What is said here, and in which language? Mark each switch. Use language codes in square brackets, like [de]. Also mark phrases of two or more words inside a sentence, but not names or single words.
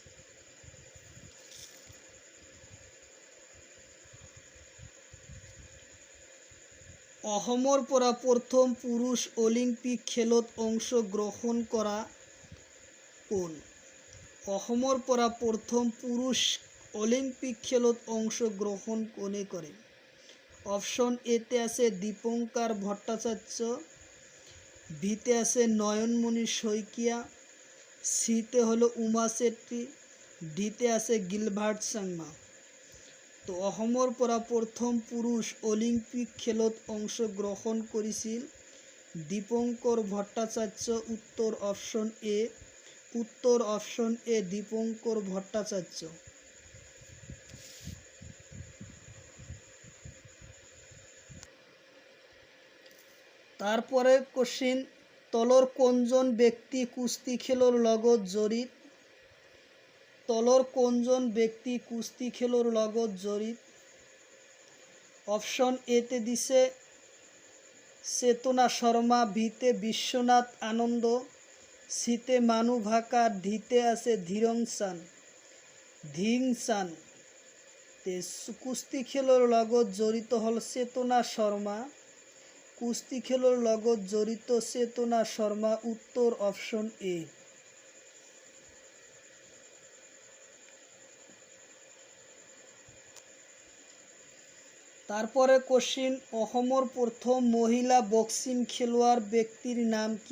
[as] অসমৰ পৰা প্ৰথম পুৰুষ অলিম্পিক খেলত অংশগ্ৰহণ কৰা কোন? অসমৰ পৰা প্ৰথম পুৰুষ অলিম্পিক খেলত অংশগ্ৰহণ কোনে কৰে? অপশ্যন এতে আছে দীপঙ্কাৰ ভট্টাচাৰ্য, ভিতে আছে নয়নমণি শইকীয়া, সিতে হলো উমা চেত্ৰী, ডিতে আছে গিলবাৰ্ট চাংমা। তো অসমৰ পৰা প্ৰথম পুৰুষ অলিম্পিক খেলত অংশগ্ৰহণ কৰিছিল দীপঙ্কৰ ভট্টাচাৰ্য। উত্তৰ অপশ্যন এ। উত্তৰ অপশ্যন এ দীপঙ্কৰ ভট্টাচার্য। [bn] তারপরে কোশ্চিন, [as] তলৰ কোনজন ব্যক্তি কুস্তি খেলৰ লগত জড়িত? তলৰ কোনজন ব্যক্তি কুস্তি খেলৰ লগত জড়িত? অপশ্যন এতে দিছে চেতনা শৰ্মা, ভিতে বিশ্বনাথ আনন্দ, সিতে মানু ভাকা, ডিতে আছে ধিং চান। কুস্তি খেলৰ লগত জড়িত হল চেতনা শৰ্মা। কুস্তি খেলৰ লগত জড়িত চেতনা শৰ্মা। উত্তৰ অপশ্যন এ। [bn] তারপরে কোশ্চিন, [as] অসমৰ প্ৰথম মহিলা বক্সিং খেলুৱাৰ ব্যক্তিৰ নাম কি?